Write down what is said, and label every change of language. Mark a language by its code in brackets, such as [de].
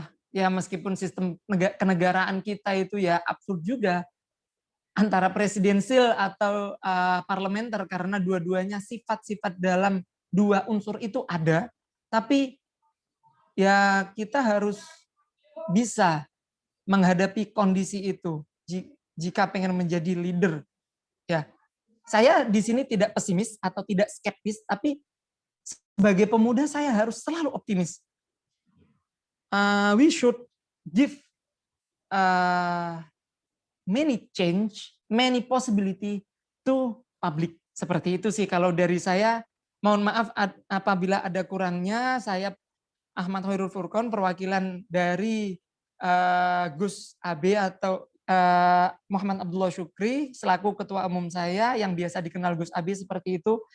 [id] ya meskipun sistem kenegaraan kita itu ya absurd juga antara presidensil atau parlementer, karena dua-duanya sifat-sifat dalam dua unsur itu ada, tapi ya kita harus bisa menghadapi kondisi itu jika pengen menjadi leader. Ya, saya di sini tidak pesimis atau tidak skeptis, tapi sebagai pemuda saya harus selalu optimis. [en] We should give many change, many possibility to public. [id] Seperti itu sih kalau dari saya. Mohon maaf apabila ada kurangnya. Saya Ahmad Khairul Furqon, perwakilan dari Gus AB atau Muhammad Abdullah Syukri selaku ketua umum saya yang biasa dikenal Gus AB seperti itu.